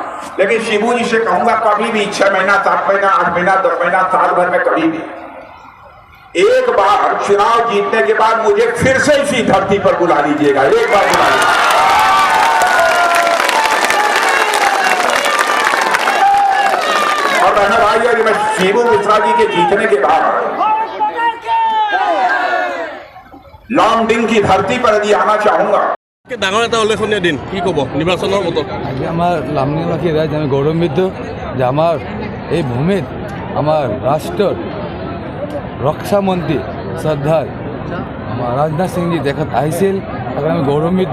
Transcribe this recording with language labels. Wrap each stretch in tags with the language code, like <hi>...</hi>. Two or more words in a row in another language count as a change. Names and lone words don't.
<hi>लेकिन शिबू जी से कहूंगा, कभी भी 6 महीना, 7 महीना, 8 महीना, 10 महीना, साल भर में कभी भी एक बार चुनाव जीतने के बाद मुझे फिर से इसी धरती पर बुला लीजिएगा, एक बार बुला लीजिएगा। और रहने भाई, मैं शिबू मिश्रा जी के जीतने के बाद लॉन्गडिंग की धरती पर यदि आना चाहूंगा।</hi> <as>ডাঙৰ এটা উল্লেখনীয় দিন, কি ক'ব নিৰ্বাচনৰ বতৰত? আজি আমাৰ লামডিংবাসী ৰাইজ আমি গৌৰৱান্বিত যে আমাৰ এই ভূমিত আমাৰ ৰাষ্ট্ৰৰ ৰক্ষা মন্ত্ৰী শ্ৰদ্ধাৰ আমাৰ ৰাজনাথ সিংজী তেখেত আহিছিল, তাকে আমি গৌৰৱান্বিত।</as>